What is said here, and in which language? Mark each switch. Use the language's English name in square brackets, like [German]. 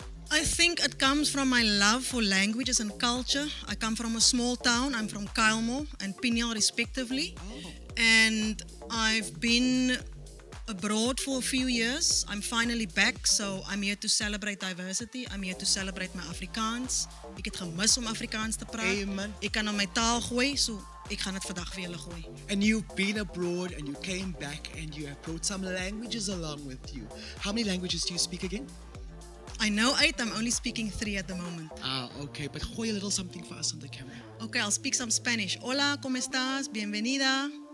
[English] I think it comes from my love for languages and culture. I come from a small town. I'm from Kailmo and Pinyal respectively. And I've been abroad for a few years. I'm finally back, so I'm here to celebrate diversity. I'm here to celebrate my Afrikaans. [Afrikaans] Ek het gemis om Afrikaans te praat. Amen. Ek kan op my taal gooi, so ek gaan dit vandag vir julle gooi. [English] And you've been abroad and you came back and you have brought some languages along with you. How many languages do you speak again? I know 8, I'm only speaking 3 at the moment. Okay, but gooi a little something for us on the camera. Okay, I'll speak some Spanish. [Spanish] Hola, ¿cómo estás? Bienvenida.